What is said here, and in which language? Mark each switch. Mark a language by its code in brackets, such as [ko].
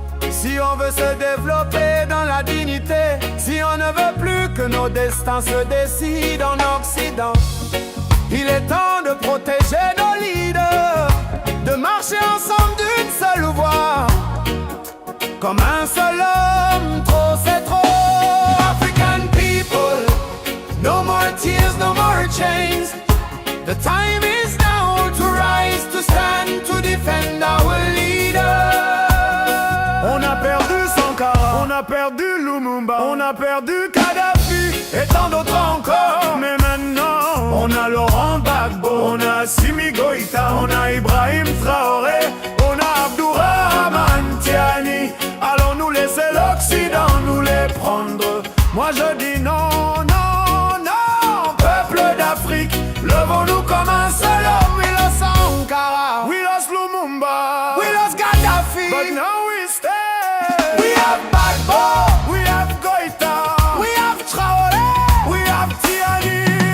[fr] Si on veut se développer dans la dignité, si on ne veut plus que nos destins se décident en Occident, il est temps de protéger nos leaders, de marcher ensemble d'une seule voix, comme un seul homme. Trop c'est trop. [en] African people, no more tears, no more chains. The time is now to rise, to stand, to defend our leader. [fr] On a perdu Sankara, on a perdu Lumumba, on a perdu Kadhafi et tant d'autres encore. Mais maintenant, on a Laurent Gbagbo, on a Assimi Goïta, on a Ibrahim Traoré, on a Abdourahmane Tiani. Allons-nous laisser l'Occident nous les prendre? Moi je dis non, non, non. Peuple d'Afrique, levons-nous comme un seul homme. [en] We lost Sankara, we lost Lumumba, we lost Gaddafi, but now we stay. We have Gbagbo, we have Goïta, we have Traoré, we have Tiani.